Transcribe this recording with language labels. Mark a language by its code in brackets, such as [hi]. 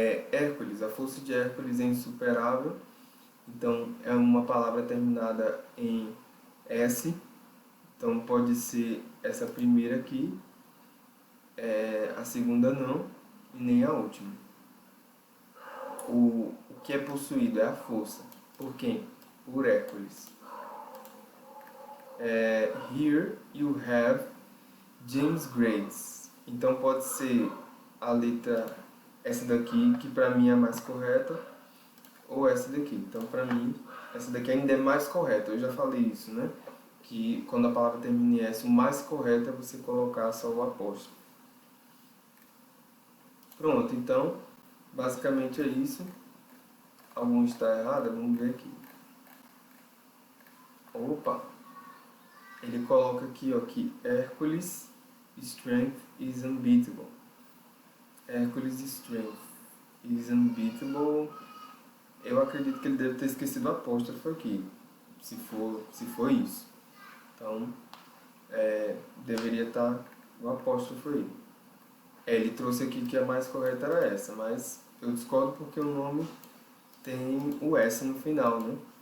[pt] Hércules, a força de Hércules é insuperável. Então, é uma palavra terminada em S. Então, pode ser essa primeira aqui, a segunda não, e nem a última. O que é possuído é a força. Por quem? Por Hércules. [en] Here you have James Grades. [pt] Então, pode ser a letra essa daqui, que para mim é a mais correta, ou essa daqui. Então, para mim, essa daqui ainda é mais correta. Eu já falei isso, né? Que quando a palavra termina em S, o mais correto é você colocar só o apóstrofo. Pronto, então, basicamente é isso. Algum está errado? Vamos ver aqui. Opa! Ele coloca aqui, ó, que [en] Hércules' strength is unbeatable. Hércules' strength is unbeatable. [pt] Eu acredito que ele deve ter esquecido o apóstrofo aqui, se for isso. Então, deveria estar o apóstrofo aí. Ele trouxe aqui que a mais correta era essa, mas eu discordo porque o nome tem o S no final, né?